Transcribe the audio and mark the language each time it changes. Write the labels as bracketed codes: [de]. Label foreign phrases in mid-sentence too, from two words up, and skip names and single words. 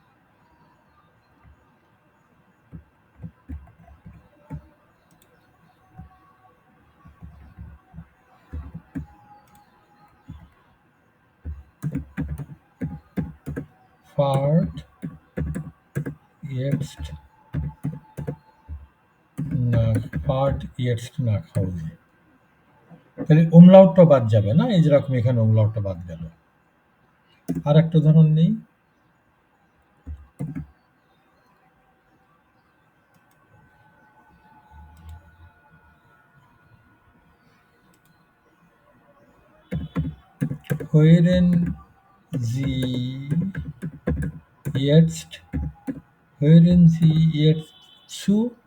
[de] fahrt jetzt nach Hause? [bn] তাহলে umlautটা বাদ যাবে না, এই যেরকম এখানে umlautটা বাদ গেল। আর একটা উদাহরণ নেই। [de] hören Sie jetzt zu?